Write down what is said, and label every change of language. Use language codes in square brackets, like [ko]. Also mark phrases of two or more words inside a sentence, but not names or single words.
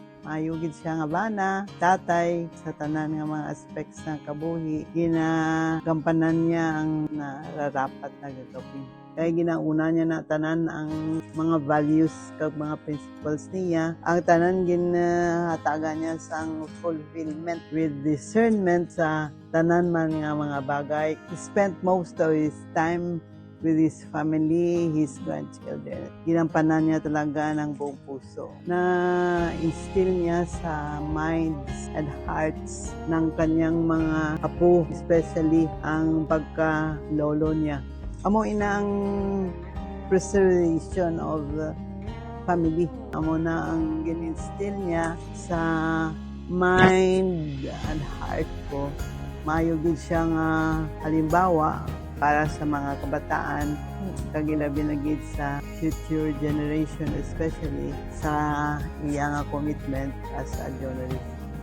[hil] Maayo gid siya nga bana, tatay sa tanan nga mga aspects ng kabuhi, [tl] ginagampanan niya ang nararapat na gagawin. [hil] Kaya ginauna niya na tanan ang mga values kag mga principles niya. Ang tanan ginhatagan niya sang fulfillment [en] with discernment [hil] sa tanan man nga mga bagay. [en] He spent most of his time with his family, his grandchildren. [tl] Ginampanan niya talaga ng buong puso. Na-instill niya sa [en] minds and hearts [tl] ng kanyang mga apo, especially ang pagka-lolo niya. [hil] Amo ina ang [en] preservation of family. [hil] Amo na ang gin-instill niya sa [en] mind and heart [hil] ko. Maayo gid siya nga halimbawa para sa mga kabataan, kagilabi na gid sa [en] future generation, [hil] especially sa iyang [en] commitment as a journalist.